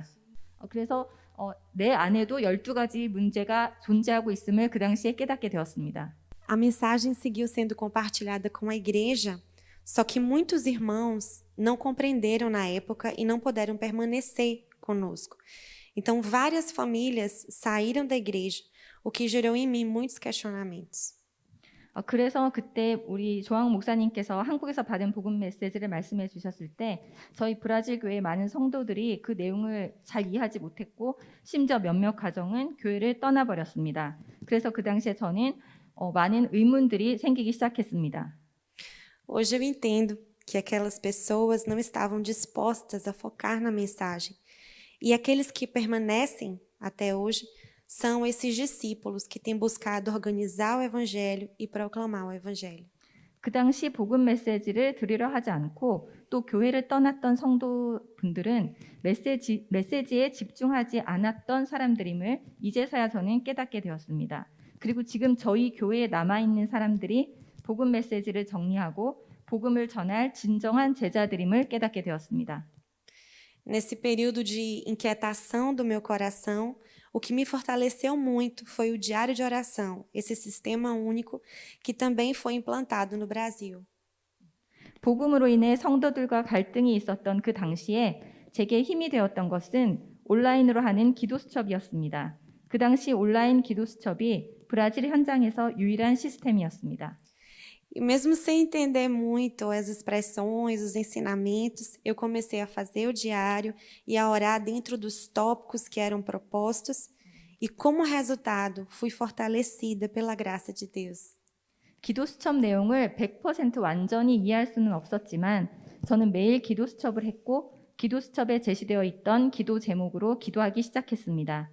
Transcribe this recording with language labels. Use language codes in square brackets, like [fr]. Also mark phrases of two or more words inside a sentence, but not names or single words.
[ko] 그래서 내 안에도 12가지 문제가 존재하고 있음을 그 당시에 깨닫게 되었습니다. [pt] A mensagem seguiu sendo compartilhada com a igreja, só que muitos irmãos não compreenderam na época e não puderam permanecer conosco. Então, várias famílias saíram da igreja, o que gerou em mim muitos questionamentos. [ko] 그래서 그때 우리 조항 목사님께서 한국에서 받은 복음 메시지를 말씀해 주셨을 때 저희 브라질 교회의 많은 성도들이 그 내용을 잘 이해하지 못했고 심지어 몇몇 가정은 교회를 떠나버렸습니다. 그래서 그 당시에 저는 많은 의문들이 생기기 시작했습니다. [pt] Hoje eu entendo que aquelas pessoas não estavam dispostas a focar na mensagem. E aqueles que permanecem até hoje são esses discípulos que têm buscado organizar o evangelho e proclamar o evangelho. [ko] 그 당시 복음 메시지를 들으려 하지 않고 또 교회를 떠났던 성도분들은 메시지에 집중하지 않았던 사람들임을 이제서야 저는 깨닫게 되었습니다. 그리고 지금 저희 교회에 남아있는 사람들이 복음 메시지를 정리하고 복음을 전할 진정한 제자들임을 깨닫게 되었습니다. [pt] Nesse período de inquietação do meu coração, o que me fortaleceu muito foi o diário de oração, esse sistema único que também foi implantado no Brasil. [ko] 복음으로 인해 성도들과 갈등이 있었던 그 당시에 제게 힘이 되었던 것은 온라인으로 하는 기도 수첩이었습니다. 그 당시 온라인 기도 수첩이 브라질 현장에서 유일한 시스템이었습니다. [pt] E mesmo sem entender muito as expressões, os ensinamentos, eu comecei a fazer o diário e a orar dentro dos tópicos que eram propostos e, como resultado, fui fortalecida pela graça de Deus. [ko] 기도 수첩 내용을 100% 완전히 이해할 수는 없었지만 저는 매일 기도 수첩을 했고 기도 수첩에 제시되어 있던 기도 제목으로 기도하기 시작했습니다.